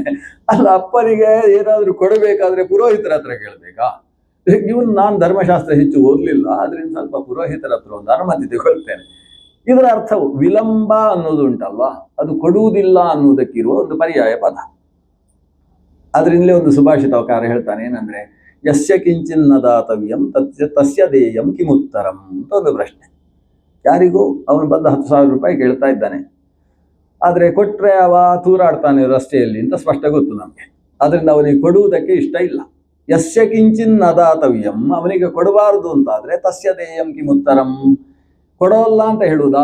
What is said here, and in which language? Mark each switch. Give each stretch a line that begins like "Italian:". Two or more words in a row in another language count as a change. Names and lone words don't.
Kannada: ಅಲ್ಲ, ಅಪ್ಪನಿಗೆ ಏನಾದರೂ ಕೊಡಬೇಕಾದ್ರೆ ಪುರೋಹಿತರ ಹತ್ರ ಕೇಳಬೇಕಾ? ಇವನು ನಾನು ಧರ್ಮಶಾಸ್ತ್ರ ಹೆಚ್ಚು ಓದಲಿಲ್ಲ, ಅದರಿಂದ ಸ್ವಲ್ಪ ಪುರೋಹಿತರ ಹತ್ರ ಒಂದು ಅನುಮತಿ ತಗೊಳ್ತೇನೆ. ಇದರ ಅರ್ಥವು ವಿಳಂಬ ಅನ್ನೋದು ಉಂಟಲ್ವಾ, ಅದು ಕೊಡುವುದಿಲ್ಲ ಅನ್ನುವುದಕ್ಕಿರುವ ಒಂದು ಪರ್ಯಾಯ ಪದ. ಅದರಿಂದಲೇ ಒಂದು ಸುಭಾಷಿತಕಾರ ಹೇಳ್ತಾನೆ, ಏನಂದರೆ
Sanskrit: ಯಸ್ಯ ಕಿಂಚಿನ್ನ ದಾತವ್ಯಂ ತಸ್ಯ ದೇಯಂ ಕಿಮುತ್ತರಂ
Kannada: ಅಂತ ಒಂದು ಪ್ರಶ್ನೆ. ಯಾರಿಗೂ ಅವನು ಬಂದ 10,000 ರೂಪಾಯಿ ಕೇಳ್ತಾ ಇದ್ದಾನೆ, ಆದರೆ ಕೊಟ್ಟರೆ ಅವ ತೂರಾಡ್ತಾನೆ ರಸ್ತೆಯಲ್ಲಿ ಅಂತ ಸ್ಪಷ್ಟ ಗೊತ್ತು ನಮಗೆ. ಅದರಿಂದ ಅವನಿಗೆ ಕೊಡುವುದಕ್ಕೆ ಇಷ್ಟ ಇಲ್ಲ.
Sanskrit: ಯಸ್ಯ ಕಿಂಚಿನ್ನ ದಾತವ್ಯಂ,
Kannada: ಅವನಿಗೆ ಕೊಡಬಾರದು ಅಂತಾದರೆ
Sanskrit: ತಸ್ಯ ದೇಯಂ ಕಿಮುತ್ತರಂ,
Kannada: ಕೊಡೋಲ್ಲ ಅಂತ ಹೇಳುವುದಾ?